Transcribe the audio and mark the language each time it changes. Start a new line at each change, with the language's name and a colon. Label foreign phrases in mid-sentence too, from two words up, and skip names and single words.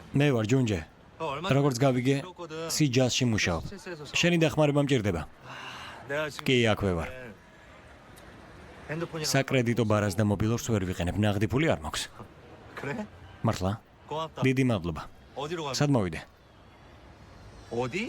Georgian: მე ვარ ჯუნჯე.
Korean: 얼마
Georgian: როგორც გავიგე, სიჯასში მუშაობ. შენი დახმარება მჭირდება.
Korean: 내가 지금
Georgian: კი, აქვე ვარ.
Korean: 핸드폰이
Georgian: საკრედიტო ბარას და მობილურს ვერ ვიყენებ, ნაღდი ფული არ მაქვს.
Korean: 그래?
Georgian: მართლა?
Korean: 고맙다.
Georgian: დიდი მადლობა.
Korean: 어디로 가면?
Georgian: სად მოვიდე?
Korean: 어디?